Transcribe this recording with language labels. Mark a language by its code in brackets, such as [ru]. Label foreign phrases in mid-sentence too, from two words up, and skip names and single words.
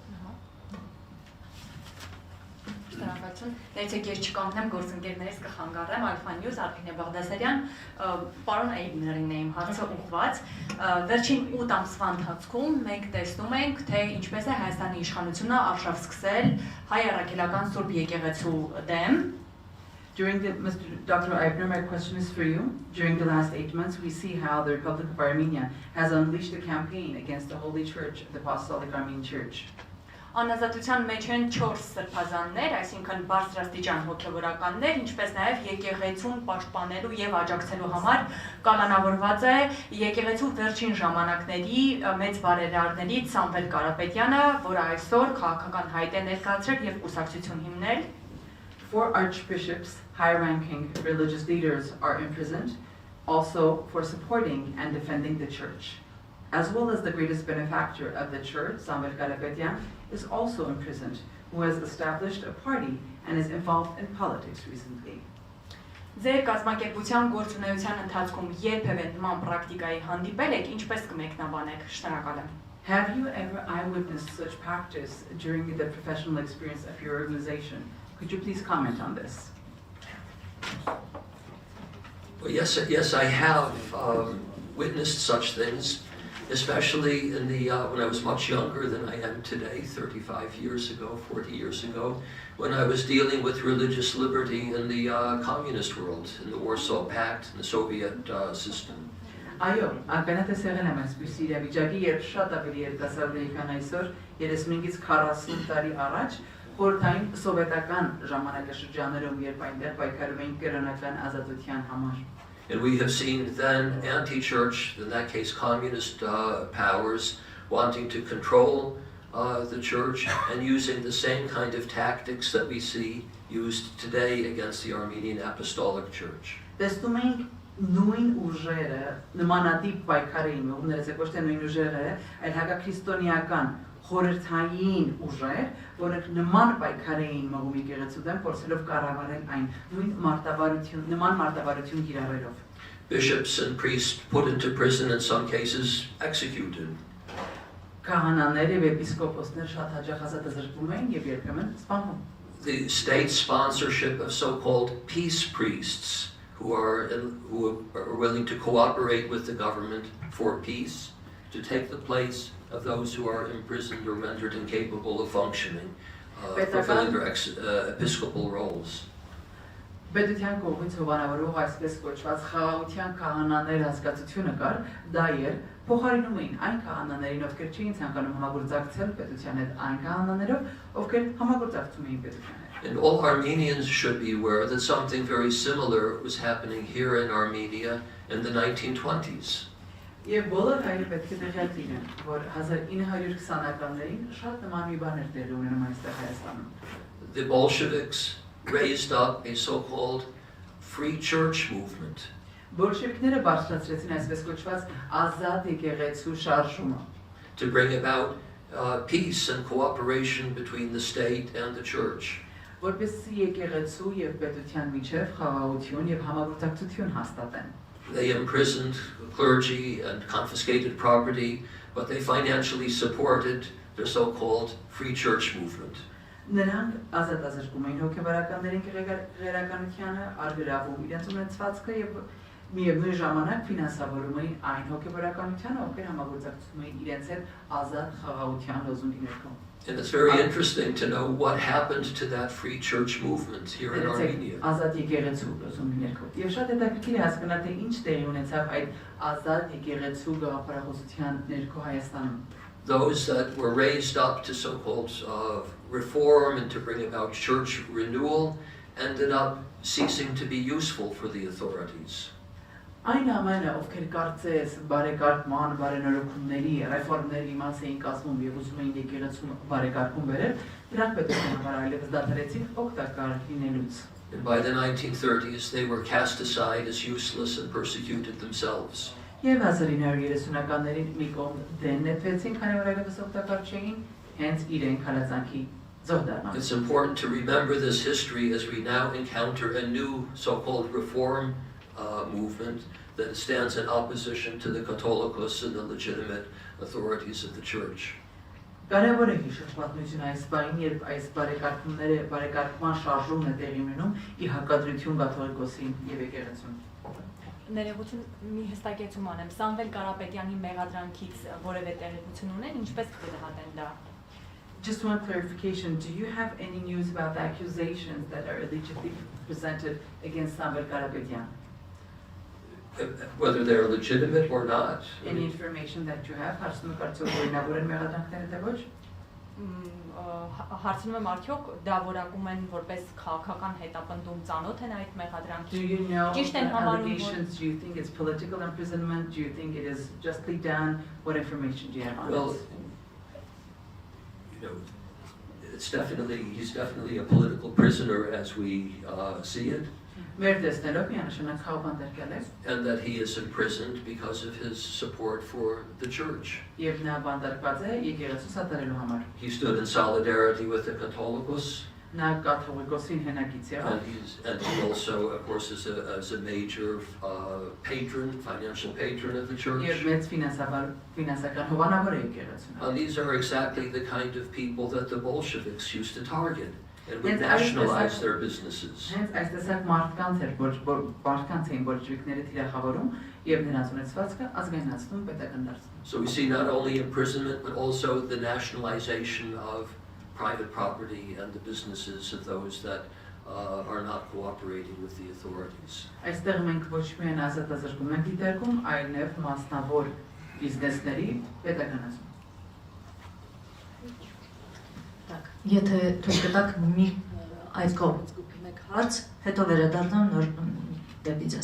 [hy] Շնորհակալություն։ Դե ես չկանգնեմ գործընկերներից կխանգարեմ Հայք Նյուզ, Արփինե Բաղդասարյան, պարոն Էյբներին եմ հարցը ուղղված։ Վերջին 8 ամսվա ընթացքում մենք տեսնում ենք, թե ինչպես է Հայաստանի իշխանությունը արշավ սկսել հայ առաքելական Սուրբ Եկեղեցու դեմ։ [en] Dr. Eibner, my question is for you. During the last 8 months, we see how the Republic of Armenia has unleashed a campaign against the Holy Church, the Apostolic Armenian Church. [hy] Անազատության մեջ են 4 սրբազաններ, այսինքն բարձրաստիճան հոգևորականներ, ինչպես նաև եկեղեցուն պաշտպանելու եւ աջակցելու համար կալանավորված է եկեղեցու վերջին ժամանակների մեծ բարերարներից Սամվել Կարապետյանը, որը այսօր քաղաքական հայտ է ներկայացրել եւ կուսակցություն հիմնել. [en] 4 archbishops, high-ranking religious leaders are imprisoned, also for supporting and defending the church. As well as the greatest benefactor of the church, Samvel Karapetyan, is also imprisoned, who has established a party and is involved in politics recently. [hy] Ձեր կազմակերպության գործունեության ընթացքում երբևէ նման պրակտիկայի հանդիպել եք, ինչպես կմեկնաբանեք, շնորհակալ եմ. [en] Have you ever eyewitnessed such practice during the professional experience of your organization? Could you please comment on this? Well, yes, I have witnessed such things, especially in the when I was much younger than I am today, 35 years ago, 40 years ago, when I was dealing with religious liberty in the communist world, in the Warsaw Pact, in the Soviet system. [hy] Այո, ակնհայտ եղել եմ այսպիսի իրավիճակի, երբ շատ ավելի երիտասարդների քան այսօր, 35-ից 40 տարի առաջ, խորհրդային սովետական ժամանակաշրջաններում, երբ այնտեղ պայքարում էին կրոնական ազատության համար. [en] And we have seen then anti-church, in that case communist powers, wanting to control the church and using the same kind of tactics that we see used today against the Armenian Apostolic Church. [hy] Տեսնում ենք նույն ուժերը, նմանատիպ պայքար էին մղում, ներեցեք ոչ թե նույն ուժերը, այլ հակաքրիստոնեական խորհրդային ուժեր, որոնք նման պայքար էին մղում եկեղեցու դեմ, փորձելով կառավարել այն նման մարտավարություն կիրառելով. [en] Bishops and priests put into prison, in some cases executed. [hy] Քահանաներ եւ էպիսկոպոսներ շատ հաճախ ազատազրկվում էին եւ երբեմն սպանվում. [en] The state sponsorship of so-called peace priests who are willing to cooperate with the government for peace, to take the place of those who are imprisoned or rendered incapable of functioning, fulfilling their episcopal roles. [hy] Պետության կողմից հովանավորող այսպես կոչված խաղաղության քահանաներ հասկացությունը կար, դա էր փոխարինում էին այն քահանաներին, ովքեր չէին ցանկանում համագործակցել պետության հետ, այն քահանաներով, ովքեր համագործակցում էին պետության հետ. [en] And all Armenians should be aware that something very similar was happening here in Armenia in the 1920s. [hy] Եվ բոլոր հայեր պետք է տեղյակ լինեն, որ 1920-ականներին շատ նման մի բան էր տեղի ունենում այստեղ Հայաստանում. [en] The Bolsheviks raised up a so-called free church movement. [hy] Բոլշևիկները բարձրացրեցին այսպես կոչված ազատ եկեղեցու շարժումը. [en] To bring about peace and cooperation between the state and the church. [hy] Որպեսզի եկեղեցու եւ պետության միջև խաղաղություն եւ համագործակցություն հաստատեն. [en] They imprisoned clergy and confiscated property, but they financially supported the so-called free church movement. [hy] Նրանք ազատազրկում էին հոգևորականներին քրեականությանը, արգրավում իրենց ունեցվածքը եւ միևնույն ժամանակ ֆինանսավորում էին այն հոգևորականությանը, ովքեր համագործակցում էին իրենց հետ ազատ խաղաղության լոզունգի ներքո. [en] And it's very interesting to know what happened to that free church movement here in Armenia. [hy] Ազատ եկեղեցու լոզունգի ներքո. Եվ շատ հետաքրքիր է հասկանալ, թե ինչ տեղի ունեցավ այդ ազատ եկեղեցու գաղափարախոսության ներքո Հայաստանում. [en] Those that were raised up to so-called reform and to bring about church renewal ended up ceasing to be useful for the authorities. [hy] Այն ամենը, ովքեր կարծես բարեկարգման, բարենորոգումների, ռեֆորմների մաս էին կազմում եւ ուզում էին եկեղեցուն բարեկարգում բերել, դրանք պետության համար այլևս դադարեցին օգտակար լինելուց. [en] And by the 1930s they were cast aside as useless and persecuted themselves. [hy] Եվ 1930-ականներին մի կողմ դեն նետվեցին, քանի որ այլևս օգտակար չէին, հենց իրենք հալածանքի ձող դառնան. [en] It's important to remember this history as we now encounter a new so-called reform movement that stands in opposition to the Catholicos and the legitimate authorities of the church. [hy] Կարևոր է հիշել պատմությունը այս բանին, երբ այս բարեկարգման շարժումն է տեղի ունենում ի հակադրություն կաթողիկոսին եւ եկեղեցուն. Ներողություն մի հստակեցում անեմ, Սամվել Կարապետյանի մեղադրանքից որևէ տեղեկություն ունեն, ինչպես կդատեն դա? [en] Just one clarification, do you have any news about the accusations that are allegedly presented against Samvel Karapetyan? Whether they're legitimate or not. Any information that you have, [hy] հարցնում կարծում օրինավորել մեղադրանքները թե ոչ? հարցնում եմ արդյոք դա որակում են որպես քաղաքական հետապնդում ծանոթ են այդ [en] Do [hy] մեղադրանքին։ [en] you know [hy] Ճիշտ [en] the [hy] են համարում, որ [en] allegations? Do you think it's political imprisonment? Do you think it is justly done? What information do you have on Well, it? you know, he's definitely a political prisoner as we see it, [hy] Մեր տեսնելով միանշանակ խաղաբաններ կել է [en] and that he is imprisoned because of his support for the church. [hy] եւ նա բանտարկված է եկեղեցու սատարելու համար։ [en] He stood in solidarity with the Catholicos, [hy] Նա կաթողիկոսին հենակից է։ [en] and he also, of course, is a major financial patron of the church. [hy] Եվ մեծ ֆինանսական հովանավոր է եկեղեցուն։ [en] And these are exactly the kind of people that the Bolsheviks used to target and would Yes, I nationalize understand. their businesses. [hy] Հենց այս տեսակ մարդկանց էր, որ մարդկանց էին բոլշևիկները թիրախավորում եւ նրանց ունեցվածքը ազգայնացնում պետական դարձնում։ [en] So we see not only imprisonment, but also the nationalization of private property and the businesses of those that are not cooperating with the authorities. [hy] Այստեղ մենք ոչ միայն ազատազրկում ենք դիտարկում, այլև մասնավոր բիզնեսների պետականացում։ Եթե թույլ կտաք մի այդ կողմից մեկ հարց, հետո վերադառնամ նոր դեպի ձեզ։